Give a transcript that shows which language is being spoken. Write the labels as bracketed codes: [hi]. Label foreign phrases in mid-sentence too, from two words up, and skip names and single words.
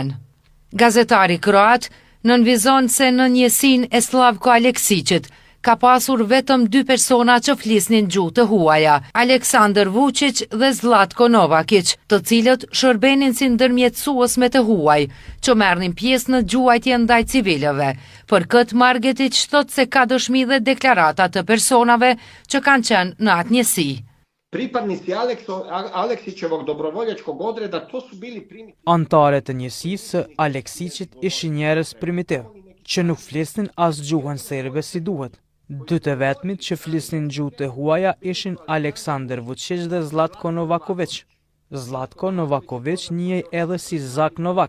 [sq] Gazetari kroat nënvizon se në njësinë e Slavko Aleksićit ka pasur vetëm 2 persona që flisnin gjuhë të huaja, Aleksandar Vučić dhe Zlatko Novakić, të cilët shërbenin si ndërmjetësues me të huaj, që merrnin pjesë në gjuajtje ndaj civilëve. Për këtë Margetić thot se ka dëshmi dhe deklarata të personave që kanë qenë në atë njësi. [hr] Pripadnici Aleksićevog dobrovoljačkog odreda to su bili [sq] Antarët të njësisë Aleksićit ishin njerëz primitiv, që nuk flisnin as gjuhën serbe si duhet. 2 të vetmit që flisnin gjuhë të huaja ishin Aleksandar Vučić dhe Zlatko Novaković. Zlatko Novaković njihej edhe si Zak Novak.